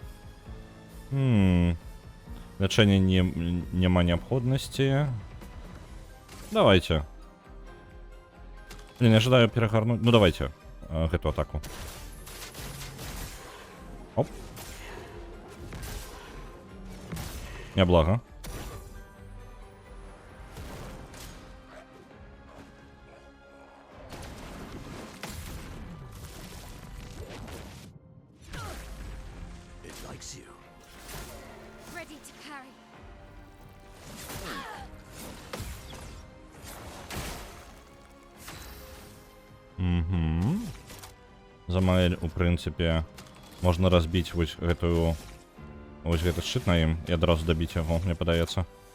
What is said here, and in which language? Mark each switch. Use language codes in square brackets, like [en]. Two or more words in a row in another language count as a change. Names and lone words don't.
[be] Лячэння няма неабходнасці. [ru] Давайте. Не ожидаю перагарнуць. Ну, давайте. [be] Гэту атаку. Оп. Няблага. [en] It likes you. Ready to carry. Угу. [be] За Маэль, у прынцыпе, можна разбіць вось гэтую... Вось гэты шчыт на ім і адразу дабіць яго, мне падаецца.